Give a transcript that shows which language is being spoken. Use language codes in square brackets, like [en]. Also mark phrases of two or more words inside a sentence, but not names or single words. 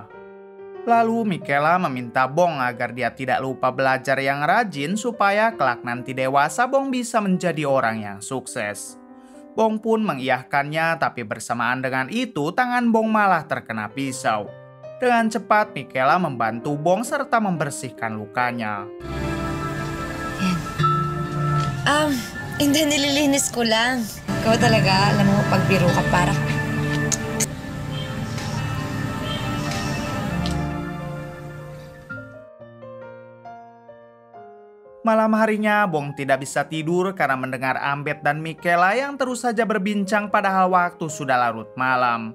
[id] Lalu Michaela meminta Bong agar dia tidak lupa belajar yang rajin supaya kelak nanti dewasa Bong bisa menjadi orang yang sukses. Bong pun mengiyahkannya, tapi bersamaan dengan itu tangan Bong malah terkena pisau. Dengan cepat Michaela membantu Bong serta membersihkan lukanya. [tl] Hindi, nililinis ko lang. Ikaw talaga, alam mo, pagbiro ka para... [id] Malam harinya, Bong tidak bisa tidur karena mendengar Ambet dan Michaela yang terus saja berbincang padahal waktu sudah larut malam.